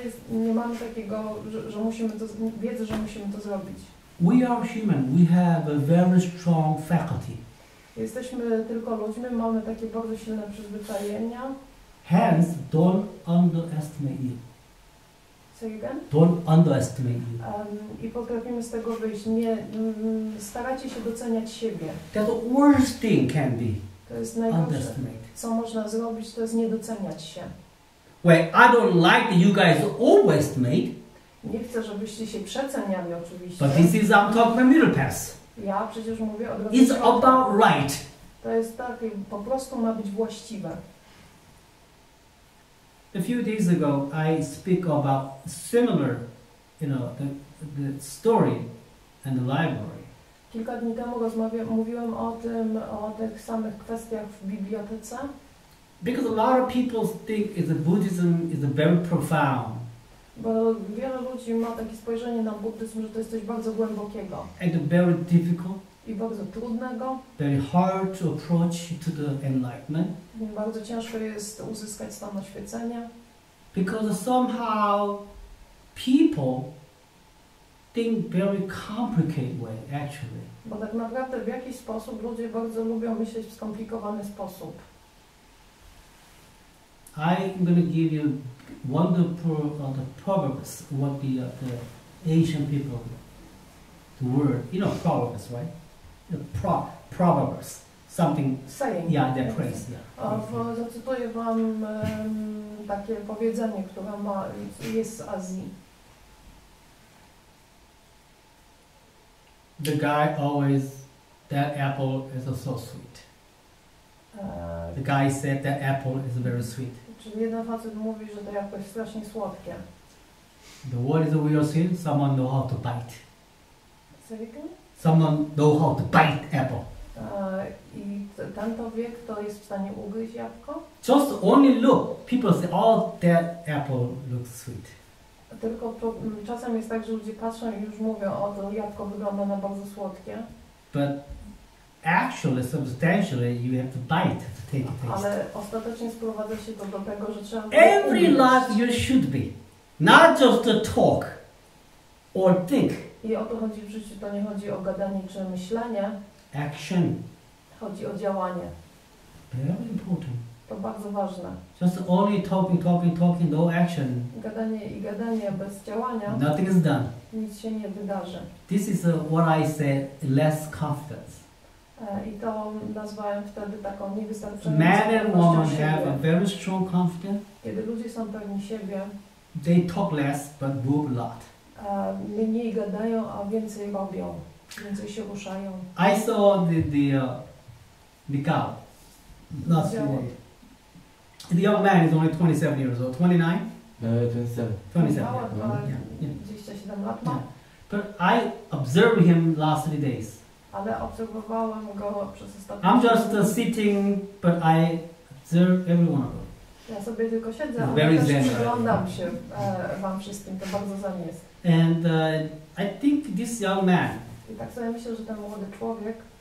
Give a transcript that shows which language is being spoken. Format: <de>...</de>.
<pl>nie mamy takiego, że musimy to, wiedzy, że musimy to zrobić.</pl> <en>We are human. We have a very strong faculty.</en> <pl>Jesteśmy tylko ludźmi, mamy takie bardzo silne przyzwyczajenia.</pl> <en>Hence, don't underestimate you. Say again? Don't underestimate you.</en> <pl>I potrafimy z tego wyjść. Nie, starajcie się doceniać siebie.</pl> <en>That's the worst thing can be.</en> <pl>To jest najgorsze, co można zrobić, to jest nie doceniać się.</pl> <en>Well, I don't like that you guys overestimate.</en> <pl>Nie chcę, żebyście się przeceniali oczywiście.</pl> <en>But this is I'm talking about middle path.</en> <pl>Ja przecież mówię o drodze.</pl> <en>It's about right.</en> <pl>To jest takie, po prostu ma być właściwe.</pl> <en>A few days ago, I speak about similar, the story and the library.</en> <pl>Kilka dni temu mówiłem o tych samych kwestiach w bibliotece.</pl> <en>Because a lot of people think Buddhism is very profound.</en> <pl>Bo wiele ludzi ma takie spojrzenie na buddyzm, że to jest coś bardzo głębokiego.</pl> <en>And very difficult.</en> <pl>I bardzo trudnego.</pl> <en>Very hard to approach to the enlightenment.</en> <pl>Bardzo ciężko jest uzyskać stan oświecenia.</pl> <en>Because somehow people think very complicated way, actually.</en> <pl>Bo tak naprawdę w jakiś sposób ludzie bardzo lubią myśleć w skomplikowany sposób.</pl> <en>I'm going to give you wonderful the proverbs, what the Asian people, the word, proverbs, right? The proverbs, something. Saying. Yeah, that phrase. Yeah.</en> <pl>Zacytuję wam takie powiedzenie, które jest z Azji.</pl> <en>The guy always, that apple is so sweet. The guy said that apple is very sweet.</en> <pl>Czyli jeden facet mówi, że to jabłko jest strasznie słodkie.</pl> <en>What is the real sweet? Someone know how to bite. Someone know how to bite apple.</en> <pl>I ten człowiek to jest w stanie ugryźć jabłko.</pl> <en>Just only look. People say, oh, that apple looks sweet.</en> <pl>Tylko czasem jest tak, że ludzie patrzą i już mówią, o, to jabłko wygląda na bardzo słodkie.</pl> <en>But actually, substantially, you have to bite to take a taste.</en> <pl>Ale ostatecznie sprowadza się to do tego, że trzeba...</pl> <en>Every life you should be. Not just to talk or think.</en> <pl>I o to chodzi w życiu, to nie chodzi o gadanie czy myślenie.</pl> <en>Action.</en> <pl>Chodzi o działanie.</pl> <en>Very important.</en> <pl>To bardzo ważne.</pl> <en>Just only talking, no action.</en> <pl>Gadanie bez działania.</pl> <en>Nothing is done.</en> <pl>Nic się nie wydarzy.</pl> <en>This is what I said, less confidence.</en> <pl>I to nazwałem wtedy taką niewystarczającą</pl> <en>Man and woman</en> <pl>siebie.</pl> <en>have a very strong confidence.</en> <pl>Kiedy ludzie są pewni siebie,</pl> <en>they talk less but move a lot.</en> <pl>Mniej gadają, a więcej robią, więcej się ruszają.</pl> <en>I saw the cow last week. The young man is only 27 years old. 29? 27. 27. Yeah.</en> <pl>27 lat ma.</pl> <en>But I observed him last 3 days.</en> <pl>Ale obserwowałem go przez ostatnie...</pl> <en>I'm just sitting, but I observe every one of them.</en> <pl>Ja sobie tylko siedzę,</pl> <en>Very</en> <pl>ale też zen. przyglądam się wam wszystkim, to bardzo zen jest.</pl> <en>And I think this young man,</en> <pl>I tak sobie myślę, że ten młody człowiek</pl>